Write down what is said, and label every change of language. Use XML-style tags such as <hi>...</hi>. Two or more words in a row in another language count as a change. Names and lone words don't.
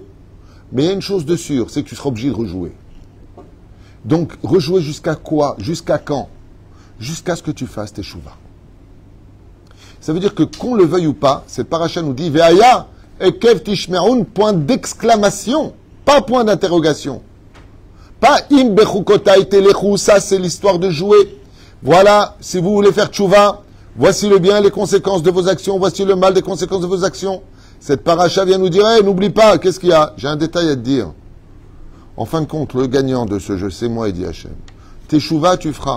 <fr>Mais il y a une chose de sûre, c'est que tu seras obligé de rejouer. Donc, rejouer jusqu'à quoi? Jusqu'à quand? Jusqu'à ce que tu fasses tes tchouva. Ça veut dire que qu'on le veuille ou pas, cette paracha nous dit</fr> <he>והיה עקב תשמעון,</he> <fr>point d'exclamation, pas point d'interrogation.</fr> <he>Pas אם בחקתי תלכו,</he> <fr>ça c'est l'histoire de jouer. Voilà, si vous voulez faire tchouva, voici le bien, les conséquences de vos actions, voici le mal des conséquences de vos actions. Cette paracha vient nous dire, hey, n'oublie pas, qu'est-ce qu'il y a? J'ai un détail à te dire. En fin de compte, le gagnant de ce jeu, c'est moi, et dit Hachem. Teshuva, tu feras.</fr>